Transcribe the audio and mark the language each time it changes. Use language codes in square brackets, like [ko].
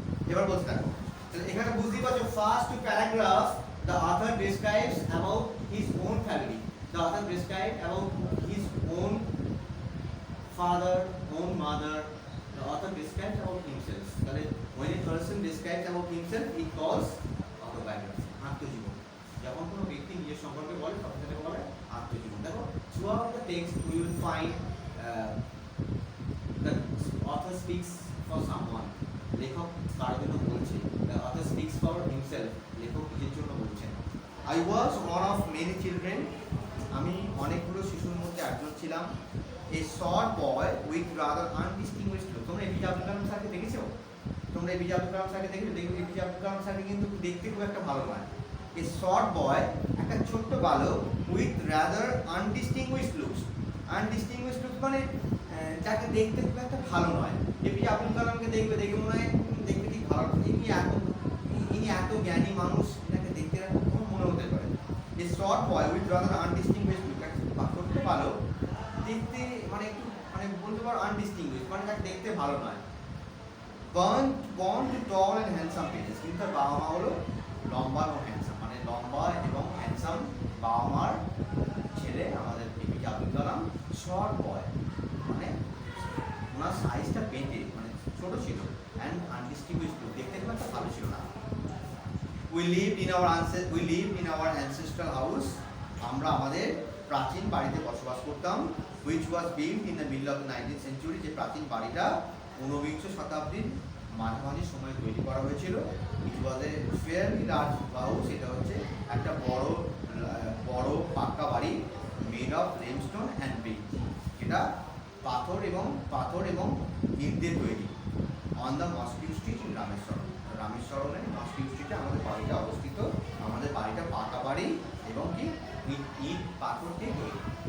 [bn] এবার বলতে থাকো, তাহলে এখানে বুঝতেই পারছো, [en] First two paragraph the author describes about his own family. The author describes about his own father, own mother. The author describes about himself. তাহলে when a person describes about himself, he calls autobiography, আত্মজীবন। [bn] যখন কোনো ব্যক্তি নিজের সম্পর্কে বলে তখন তাকে বলে আত্মজীবন। [en] দেখো, throughout the text we will find the author speaks for someone. [bn] লেখক কারোর জন্য বলছে। [en] The author speaks for himself. [bn] লেখক নিজের জন্য বলছেন। [en] I was one of many children. [bn] আমি অনেকগুলো শিশুর মধ্যে একজন ছিলাম। [en] A short boy with rather undistinguished look. [bn] তোমরা এপিজে আব্দুল কালাম স্যারকে দেখেছো? তোমরা এপিজে আব্দুল কালাম স্যারকে দেখেছো? দেখবে এপিজে আব্দুল কালাম স্যারকে কিন্তু দেখতে খুব একটা ভালো নয়। [en] A short boy, [bn] একটা ছোট্ট বালক, [en] with rather undistinguished looks. [bn] Undistinguished looks মানে যাকে দেখতে খুব একটা ভালো নয়। এপিজে আব্দুল কালামকে দেখবে, দেখে মনে হয় দেখতে ঠিক ভালো, ইনি এত জ্ঞানী মানুষ, এটাকে দেখতে কোনো মনে হতে পারে। [en] A short boy with rather undistinguished look, [bn] একটা ছোট্ট বালক দেখতে মানে একটু মানে বলতে পারো আনডিস্টিংগুইশড, মানে তাকে দেখতে ভালো নয়। [en] born to tall and handsome parents, [bn] কিন্তু তার বাবা মা হলো লম্বা এবং হ্যান্ডসাম, মানে লম্বা এবং হ্যান্ডসাম বাবা মার ছেলে আমাদের এপিজে আব্দুল কালাম। শর্ট বয় মানে ওনার সাইজটা পেটে মানে ছোট ছিল, অ্যান্ড আনডিস্টিংগুইশড, দেখতে খুব একটা ভালো ছিল না। [en] We lived in our ancestral house. [bn] আমরা আমাদের প্রাচীন বাড়িতে বসবাস করতাম। [en] which was built in the middle of the 19th century. [bn] যে প্রাচীন বাড়িটা ঊনবিংশ শতাব্দীর মাঝামাঝি সময় তৈরি করা হয়েছিল। [en] it was a fairly large house. [bn] এটা হচ্ছে একটা বড় পাক্কা বাড়ি, [en] made of limestone and brick. [bn] এটা পাথর এবং ইট দিয়ে তৈরি। [en] on the Mosque Street in [bn] রামেশ্বরমে mosque স্ট্রিটে আমাদের বাড়িটা অবস্থিত। আমাদের বাড়িটা পাকা বাড়ি এবং কি ইট পাথর দিয়ে তৈরি।